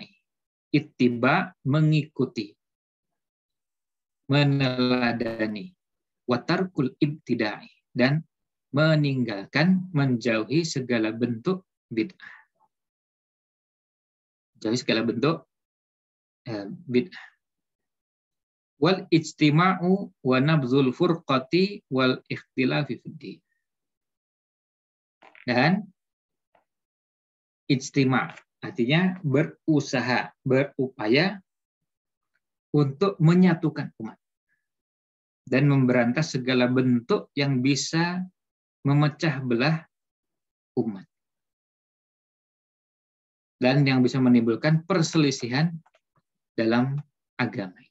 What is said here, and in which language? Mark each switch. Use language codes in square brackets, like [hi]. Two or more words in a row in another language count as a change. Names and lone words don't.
[id] Ittiba, mengikuti, meneladani, [ar] wa tarkul ibtida'i, [id] dan meninggalkan, menjauhi segala bentuk bid'ah. Jauhi segala bentuk bid'ah. [ar] Wal ijtima'u wa nabzul furqati wal ikhtilafi fiddin. [id] Dan ijtima' artinya berusaha, berupaya untuk menyatukan umat dan memberantas segala bentuk yang bisa memecah belah umat dan yang bisa menimbulkan perselisihan dalam agama.